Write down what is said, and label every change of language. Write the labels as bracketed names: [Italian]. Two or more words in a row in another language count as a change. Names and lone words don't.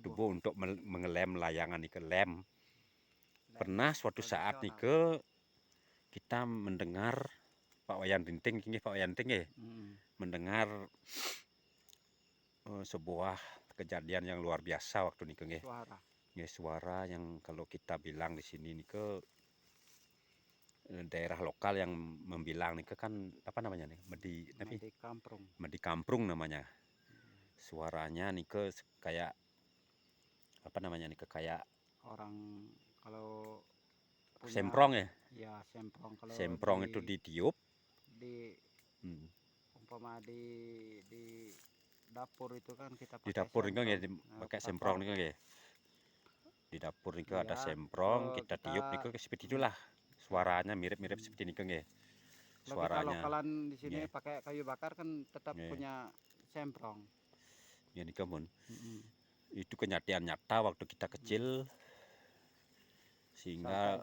[Indonesian] Tubuh-tubuh untuk mengelem layangan nike, lem. Pernah suatu saat Tradisional. nike kita mendengar Pak Wayan Rinting, Pak Wayan Rinting nggih, mendengar sebuah kejadian yang luar biasa waktu [Sasak] nike nggih. [Indonesian] Suara. Nggih, suara yang kalau kita bilang di sini nike daerah lokal yang membilang nike kan apa namanya nih? Medi Kamprung. Medi Kamprung namanya. Suaranya nike kayak apa namanya nike, kayak Orang kalau punya semprong ya. ya semprong kalau Semprong itu ditiup. di umpama di dapur itu kan kita Di pakai dapur [Sasak] nike nggih [Indonesian] semprong. pakai Bakar. semprong [Sasak] nike nggih. [Indonesian] Di dapur nike ada Iya, semprong, kalau kita kita tiup nike seperti itulah. Suaranya mirip-mirip seperti [Sasak] nike nggih. [Indonesian] kalau kita Suaranya lokalan di sini nggih. pakai kayu bakar kan tetap Nggih. punya semprong. [Sasak] Ya nike mun. Itu kenyataan nyata waktu kita kecil, sehingga